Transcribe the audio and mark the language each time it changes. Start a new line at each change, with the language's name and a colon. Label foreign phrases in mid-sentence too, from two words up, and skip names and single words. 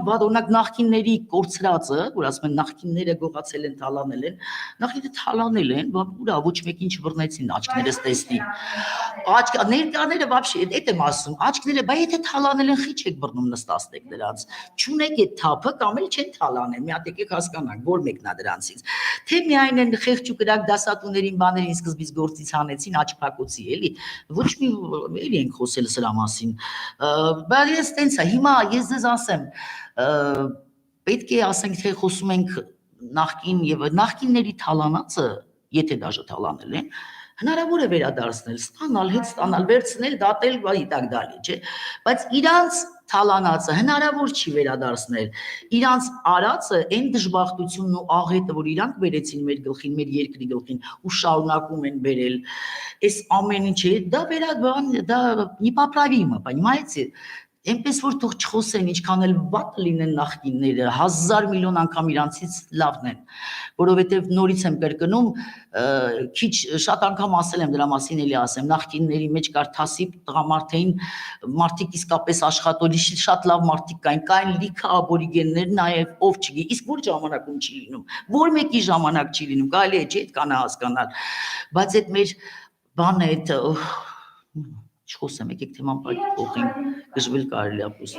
Armenian: վատ օրինակ նախկինների կորցրածը, որ ասում են նախկինները գողացել են, թալանել են, նախինը թալանել են, ուրա ոչ մեկին չբռնեցին աչքներս տեսնի։ Ներկաները вообще այդ եմ ասում, աչքները, բայ եթե թալանել են, խի չեք բռնում նստածեք դրանց։ Չունեք այդ թափը կամ էլ չեն թալանել, մի հատ եկեք հասկանանք, որ մեկն է դրանցից։ Թե միայն են խեղճ ու կրակ դասատուներին բաներին սկզբից գործից հանեցին աչքակոցի, էլի։ Ոչ մի էլի ենք խոսել սրա մասին։ Բայց ես տենց է, հիմա ես ձեզ ասեմ, պետք է ասենք, թե խոսում ենք նախկին եւ նախկինների թալանածը, եթե դաժե թալանել են, հնարավոր է վերադարձնել, ստանալ, հետ ստանալ, վերցնել, դատել, ի
Russian: так далее,
Armenian: չէ, բայց իրանց թալանածը հնարավոր չի վերադարձնել, իրանց արածը այն դժբախտությունն ու աղետը, որ իրանք բերեցին մեր գլխին, մեր երկրի գլխին ու շարունակում են բերել, այս ամեն ինչը, դա
Russian: непоправимо, понимаете?
Armenian: Այնպես որ թող չխոսեն, ինչքան էլ վատ լինեն նախկինները, 1000 միլիոն անգամ իրանցից լավն են, որովհետև նորից եմ կրկնում, քիչ շատ անգամ ասել եմ դրա մասին, էլի ասեմ, նախկինների մեջ կար թասիբ տղամարդային մարդիկ իսկապես աշխատողի շատ լավ մարդիկ կային լիքը աբորիգեններ, նաև ով չգի, իսկ որ ժամանակում չի լինում, որ մեկի ժամանակ չի լինում, կարելի է չէ այդ հասկանալ, բայց այդ մեր բանը այդ չխոսեմ, եկեք թեման փոխենք, գժվել կարելի է ապրուստի։